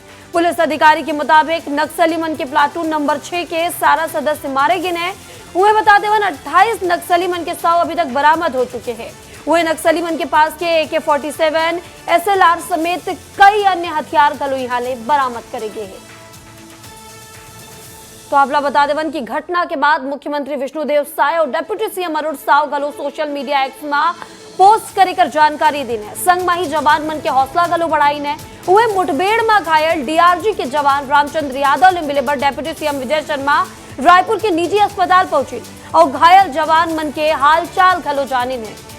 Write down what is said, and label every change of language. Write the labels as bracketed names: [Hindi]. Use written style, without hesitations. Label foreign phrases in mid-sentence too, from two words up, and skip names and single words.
[Chhattisgarhi] पुलिस अधिकारी के मुताबिक नक्सली मन के प्लाटून नंबर 6 के सारा सदस्य मारे गिन हैं। उन्हें बता देवन 28 नक्सली मन के शव अभी तक बरामद हो चुके हैं। वही नक्सली मन के पास के AK-47 SLR समेत कई अन्य हथियार घलो हाले बरामद करे गए हैं। तो आपला बता देवन की घटना के बाद मुख्यमंत्री विष्णुदेव साय और [English] deputy CM [Chhattisgarhi] अरुण साव गलो [English] social media [Chhattisgarhi] एक्स में पोस्ट कर जानकारी दी है। संग माही जवान मन के हौसला गलो बढ़ाई ने। हुए मुठभेड़ में घायल DRG के जवान रामचंद्र यादव ने मिले पर [English] deputy CM [Chhattisgarhi] विजय शर्मा रायपुर के निजी अस्पताल पहुंची और घायल जवान मन के हालचाल गलो जानी ने।